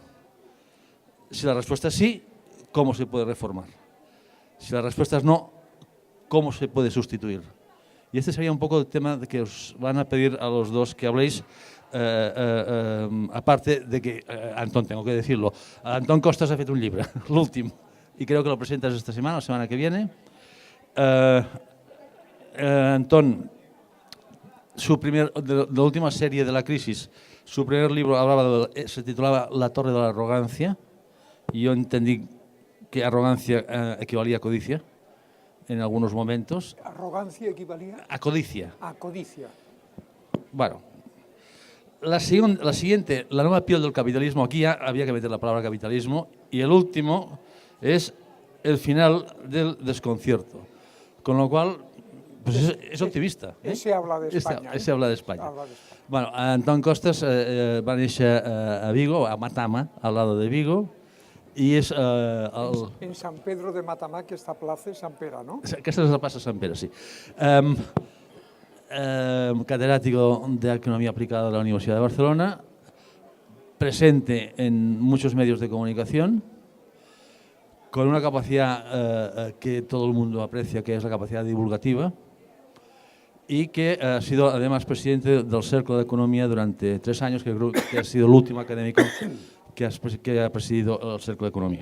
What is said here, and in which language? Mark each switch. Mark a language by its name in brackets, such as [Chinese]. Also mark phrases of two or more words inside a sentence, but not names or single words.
[Spanish] Si la respuesta es sí, ¿cómo se puede reformar? Si la respuesta es no, ¿cómo se puede sustituir? Y este sería un poco el tema que os van a pedir a los dos que habléis, aparte de que, Antón, tengo que decirlo, Antón Costas [Catalan] ha fet un llibre, l'últim, [Spanish] y creo que lo presentas esta semana, la semana que viene. Antón, de la última serie de la crisis, su primer libro se titulaba La torre de la arrogancia, y yo entendí que arrogancia equivalía a codicia en algunos momentos. ¿Arrogancia equivalía? A codicia. A codicia. Bueno, la siguiente, la nueva piel del capitalismo, aquí ya había que meter la palabra capitalismo, y el último es el final del desconcierto, con lo cual pues es optimista. Ese habla de España. Ese habla de España. [Catalan] Bueno, Antón Costas va néixer a Vigo, a Matama, [Spanish] al lado de Vigo, [Catalan] i és... [Spanish] En San Pedro de Matamá, que esta plaza es San Pere, ¿no? [Catalan] Aquesta és la plaça Sant Pere, sí. [Spanish] Catedrático de Economía Aplicada de la Universidad de Barcelona, presente en muchos medios de comunicación, con una capacidad que todo el mundo aprecia, que es la capacidad divulgativa, y que ha sido además presidente del Cercle de Economía durante 3 años, que creo que ha sido el último académico que ha presidido el Cercle de Economía.